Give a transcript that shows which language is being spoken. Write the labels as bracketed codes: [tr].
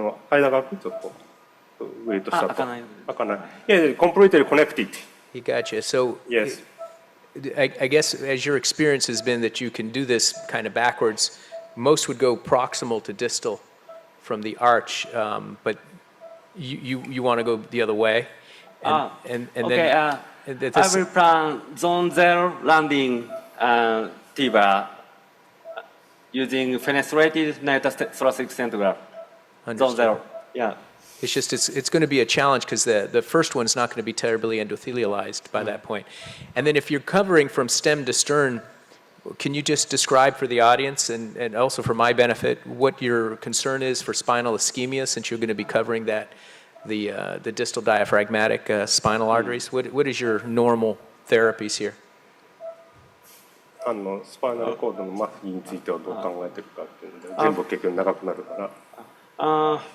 [ja] 間がちょっと上と下と開かない。開かない。 [en] Yeah, completely connected. He got you. So Yes. I guess as your experience has been that you can do this kind of backwards, most would go proximal to distal from the arch, but you want to go the other way. And Okay, then I will plan zone 0 landing TEVAR using fenestrated thoracic stent graft. Zone Understood. 0. Yeah. It's just it's going to be a challenge because the first one's not going to be terribly endothelialized by that point. And then if you're covering from stem to stern, can you just describe for the audience and also for my benefit what your concern is for spinal ischemia since you're going to be covering the distal diaphragmatic spinal arteries? What is your normal therapies here? [ja] スパイナルコードの麻痺についてはどう考えてるかっていうので、全部結局長くなるから。